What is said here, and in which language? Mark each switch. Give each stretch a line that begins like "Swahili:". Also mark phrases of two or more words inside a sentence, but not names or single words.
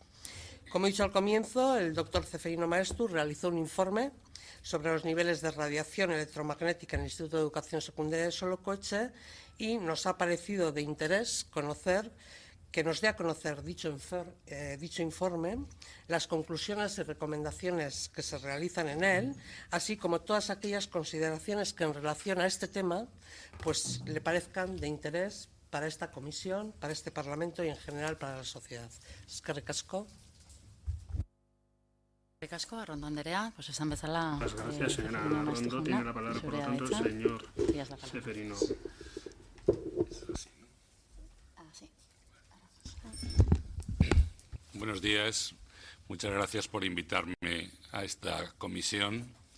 Spanish: Como he dicho al comienzo, el doctor Zeferino Maeztu realizó un informe sobre los niveles de radiación electromagnética en el Instituto de Educación Secundaria de Solocoetxe y nos ha parecido de interés conocer que nos dé a conocer dicho informe, las conclusiones y recomendaciones que se realizan en él, así como todas aquellas consideraciones que en relación a este tema pues le parezcan de interés para esta comisión, para este Parlamento y en general para la sociedad.
Basque: Eskerrik asko. Eskerrik asko, Arrondo Andrea, pues esan bezala...
Spanish: Pues gracias, señora Arrondo. Tiene la palabra, por lo tanto, el señor Ceferino. Buenos días. Muchas gracias por invitarme a esta comisión.